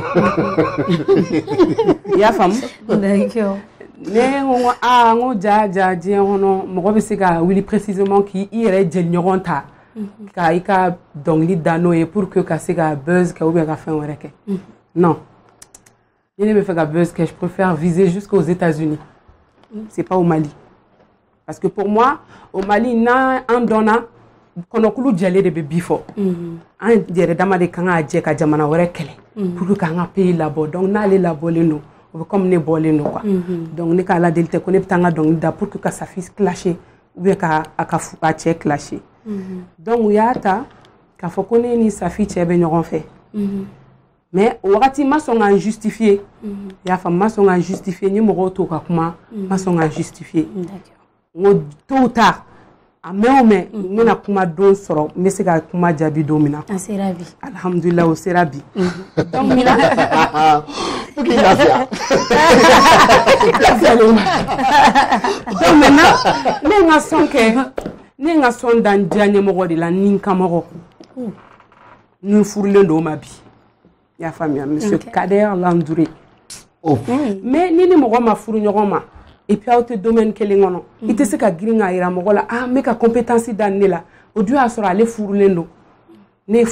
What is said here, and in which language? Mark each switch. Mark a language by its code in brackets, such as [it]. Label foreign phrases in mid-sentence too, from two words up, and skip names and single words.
[bm] i y'a faamu ne ko n ko ja diɲɛ kɔnɔ mɔgɔ bɛ se ka wuli précisément k'i yɛrɛ jɛɲɔgɔn ta ka I ka dɔnkili da n'o ye [fr] pour que [bm] ka se ka buzz kɛ ou bien ka fɛn wɛrɛ kɛ non ni ne bɛ fɛ ka buzz kɛ [fr] je préfère viser jusqu'aux États-Unis c'est pas au Mali parce que pour moi au Mali [bm] n'an dɔnna kɔnɔkulu jɛlen de bɛ bi fɔ an yɛrɛ dama de kan ka jɛ ka jamana wɛrɛ kɛlɛ [fr] pour que [bm] k'an ka pays labɔ donc n'ale labɔlen don o bɛ comme ne bɔlen don quoi donc ne ka ala deli tɛ ko ne bɛ taa n ka dɔnkili da [fr] pour que [bm] ka Safi clasher [fr] ou bien [bm] ka a cɛ clasher donc u y'a ta k'a fɔ ko ne ni Safi cɛ bɛ ɲɔgɔn fɛ mais o wagati ma sɔn ka n justifier i y'a faamu ma sɔn ka n justifier n ye mɔgɔw to ka kuma ma sɔn ka n justifier n ko [fr] tôt ou tard [bm] a mɛn o mɛn n bɛna kuma don sɔrɔ n bɛ se ka kuma jaabi don min na a sera bi alhamdulillah o sera bi donc mina [fr] pour qu'il lafiya [bm] donc maintenant ne n ka sɔn kɛ ne n ka sɔn da n diya ɲɛmɔgɔ de la ni n kamɔgɔ ni n furulen don o ma bi i y'a faamuya monsieur Kader Landouré mais ni mɔgɔ ma furu ɲɔgɔn ma [fr] et puis [bm] aw tɛ domaine kelen kɔnɔ I tɛ se ka girin k'a yira mɔgɔ la n bɛ ka compétence da ne la o dun y'a sɔrɔ ale furulen don ne ye